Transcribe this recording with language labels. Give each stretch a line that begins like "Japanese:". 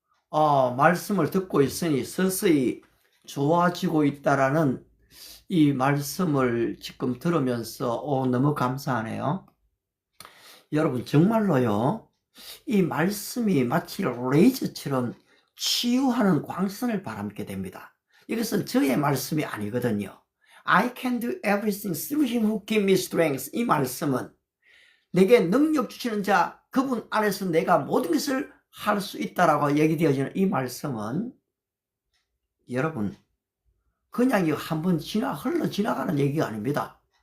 Korean: 말씀을 듣고 있으니 서서히 좋아지고 있다라는 이 말씀을 지금 들으면서 너무 감사하네요. 여러분 정말로요, 이 말씀이 마치 레이저처럼 치유하는 광선을 바람게 됩니다. 이것은 저의 말씀이 아니거든요.
English: I can do everything through him who gives me strength.
Korean: 이 말씀은 내게 능력 주시는 자, 그분 안에서 내가 모든 것을 할 수 있다라고 얘기되어지는 이 말씀은 여러분 그냥 이거 한번 흘러 지나가는 얘기가 아닙니다.